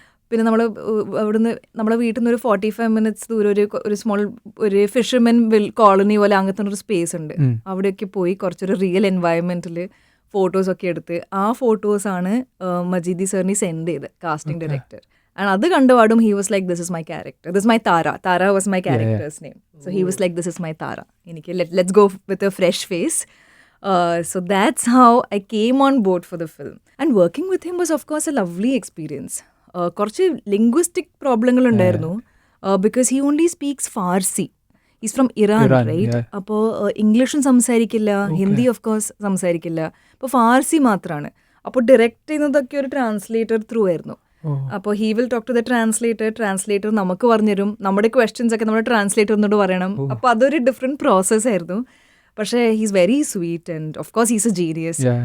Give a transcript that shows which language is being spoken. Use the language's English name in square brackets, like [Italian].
[Malayalam] പിന്നെ അവിടുന്ന് നമ്മുടെ വീട്ടിൽ നിന്ന് ഒരു 45 മിനിറ്റ്സ് ദൂരം ഒരു സ്മോൾ ഒരു ഫിഷർമെൻ കോളനി പോലെ അങ്ങനത്തെ ഒരു സ്പേസ് ഉണ്ട്. അവിടെയൊക്കെ പോയി കുറച്ചൊരു റിയൽ എൻവയൺമെൻറ്റിൽ ഫോട്ടോസൊക്കെ എടുത്ത് ആ ഫോട്ടോസാണ് മജീദി സാറിന് സെൻഡ് ചെയ്ത് കാസ്റ്റിംഗ് ഡയറക്ടർ. [English] And [Malayalam] അത് കണ്ടുപാടും [English] he was like, this is my character, this is my Tara was my character's name. So he was like, this is my Tara, എനിക്ക് let's go with a fresh face. So that's how I came on board for the film. And working with him was of course a lovely experience. [Malayalam] കുറച്ച് linguistic പ്രോബ്ലങ്ങൾ ഉണ്ടായിരുന്നു, [English] because he only speaks Farsi. He's from Iran, right? [Malayalam] അപ്പോൾ ഇംഗ്ലീഷും സംസാരിക്കില്ല, Hindi of course സംസാരിക്കില്ല, അപ്പോൾ ഫാർസി മാത്രമാണ്. അപ്പോൾ ഡയറക്റ്റ് ചെയ്യുന്നതൊക്കെ ഒരു ട്രാൻസ്ലേറ്റർ ത്രൂ ആയിരുന്നു. അപ്പോൾ [English] he will talk to the translator [Malayalam] നമുക്ക് പറഞ്ഞുതരും, നമ്മുടെ ക്വസ്റ്റ്യൻസ് ഒക്കെ നമ്മുടെ ട്രാൻസ്ലേറ്ററിനോട് പറയണം. അപ്പോൾ അതൊരു ഡിഫറെൻറ്റ് പ്രോസസ് ആയിരുന്നു. പക്ഷേ [English] He's very sweet and of course he's a genius.